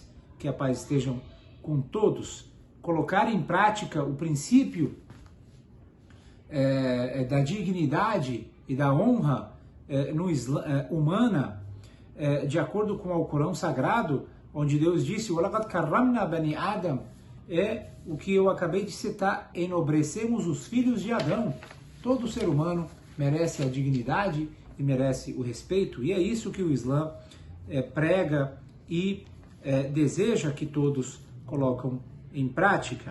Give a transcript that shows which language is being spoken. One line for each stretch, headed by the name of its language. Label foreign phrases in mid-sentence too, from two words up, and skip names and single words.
Portuguese: Que a paz estejam com todos. Colocar em prática o princípio da dignidade e da honra humana, de acordo com o Alcorão Sagrado, onde Deus disse:
Arabic: وَلَقَدْ كَرَّمْنَا بَنِي آدَمَ,
Portuguese: é o que eu acabei de citar, enobrecemos os filhos de Adão. Todo ser humano merece a dignidade e merece o respeito, e é isso que o Islã prega e deseja que todos colocam em prática.